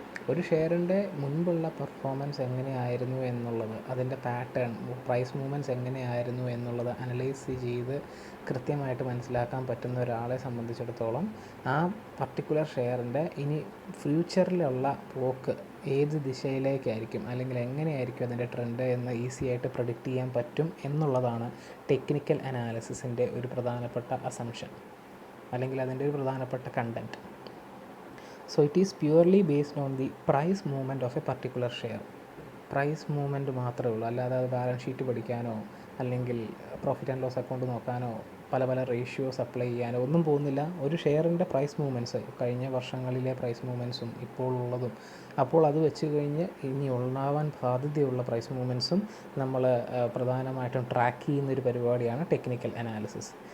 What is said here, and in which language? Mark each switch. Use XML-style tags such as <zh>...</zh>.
<ml>ഒരു ഷെയറിൻ്റെ മുൻപുള്ള പെർഫോമൻസ് എങ്ങനെയായിരുന്നു എന്നുള്ളത്, അതിൻ്റെ പാറ്റേൺ, പ്രൈസ് മൂവ്മെൻറ്റ്സ് എങ്ങനെയായിരുന്നു എന്നുള്ളത് അനലൈസ് ചെയ്ത് കൃത്യമായിട്ട് മനസ്സിലാക്കാൻ പറ്റുന്ന ഒരാളെ സംബന്ധിച്ചിടത്തോളം ആ പർട്ടിക്കുലർ ഷെയറിൻ്റെ ഇനി ഫ്യൂച്ചറിലുള്ള പോക്ക് ഏത് ദിശയിലേക്കായിരിക്കും അല്ലെങ്കിൽ എങ്ങനെയായിരിക്കും അതിൻ്റെ ട്രെൻഡ് എന്ന് ഈസി ആയിട്ട് പ്രഡിക്റ്റ് ചെയ്യാൻ പറ്റും എന്നുള്ളതാണ് ടെക്നിക്കൽ അനാലിസിസിൻ്റെ ഒരു പ്രധാനപ്പെട്ട അസംഷൻ അല്ലെങ്കിൽ അതിൻ്റെ ഒരു പ്രധാനപ്പെട്ട content.</ml> <en>So it is purely based on the price movement of a particular share.</en> <ml>Price movement മാത്രമേ ഉള്ളൂ. അല്ലാതെ അത് ബാലൻസ് ഷീറ്റ് പഠിക്കാനോ അല്ലെങ്കിൽ പ്രോഫിറ്റ് ആൻഡ് ലോസ് അക്കൗണ്ട് നോക്കാനോ പല പല റേഷ്യോസ് അപ്ലൈ ചെയ്യാനോ ഒന്നും പോകുന്നില്ല. ഒരു ഷെയറിൻ്റെ പ്രൈസ് മൂവ്മെൻറ്റ്സ്, കഴിഞ്ഞ വർഷങ്ങളിലെ പ്രൈസ് മൂവ്മെൻറ്റ്സും ഇപ്പോൾ ഉള്ളതും, അപ്പോൾ അത് വെച്ച് കഴിഞ്ഞ് ഇനി ഉണ്ടാവാൻ സാധ്യതയുള്ള പ്രൈസ് മൂവ്മെൻറ്റ്സും നമ്മൾ പ്രധാനമായിട്ടും ട്രാക്ക് ചെയ്യുന്നൊരു പരിപാടിയാണ് ടെക്നിക്കൽ അനാലിസിസ്.</ml>